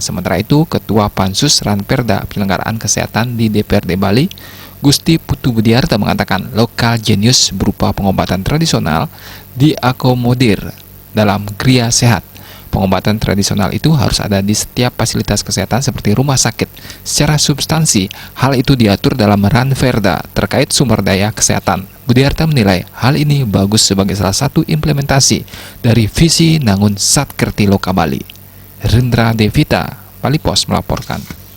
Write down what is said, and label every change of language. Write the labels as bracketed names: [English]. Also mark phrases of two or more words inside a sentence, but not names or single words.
[Indonesian] Sementara itu, Ketua Pansus Ranperda Penyelenggaraan Kesehatan di DPRD Bali, Gusti Putu Budiarta mengatakan lokal genius berupa pengobatan tradisional diakomodir dalam griya sehat. Pengobatan tradisional itu harus ada di setiap fasilitas kesehatan seperti rumah sakit. Secara substansi, hal itu diatur dalam ranperda terkait sumber daya kesehatan. Budiarta menilai hal ini bagus sebagai salah satu implementasi dari visi Nangun Satkerti Loka Bali. Rendra Devita, Bali Pos melaporkan.